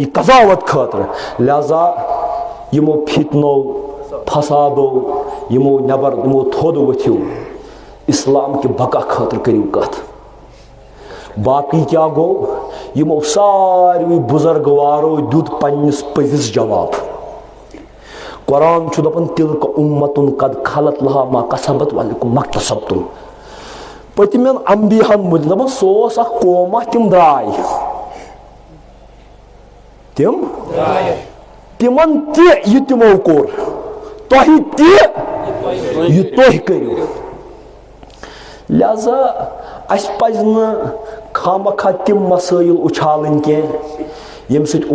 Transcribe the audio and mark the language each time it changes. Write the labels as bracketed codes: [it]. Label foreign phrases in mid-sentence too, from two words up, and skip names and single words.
[ks] قضاوت خٲطرٕ لہذا یِمو فتنو فسادو یِمو نٮ۪بر یِمو تھوٚد ؤتھِو اسلام کہِ بقا خٲطرٕ کٔرِو کتھ باقٕے کیاہ گوٚو یِمو ساروٕے بُزرگوارو دیُت پننِس پٔزِس جواب قرآن چھُ دپان [ar] تِلکَ اُمتُن قد خلت لہا ما کسبت ولکم مکتسبتم [ks] پٔتمٮ۪ن انبیاہن مُتعلِق دپان سُہ اوس اکھ قوما تِم درٛاے تِمن تہِ یہِ تِمو کوٚر تۄہہِ تہِ یہِ تُہۍ کٔرِو لہذا اسہِ پزِ نہٕ خامخواہ تِم مسٲیل اُچھالٕنۍ کینٛہہ ییٚمہِ سۭتۍ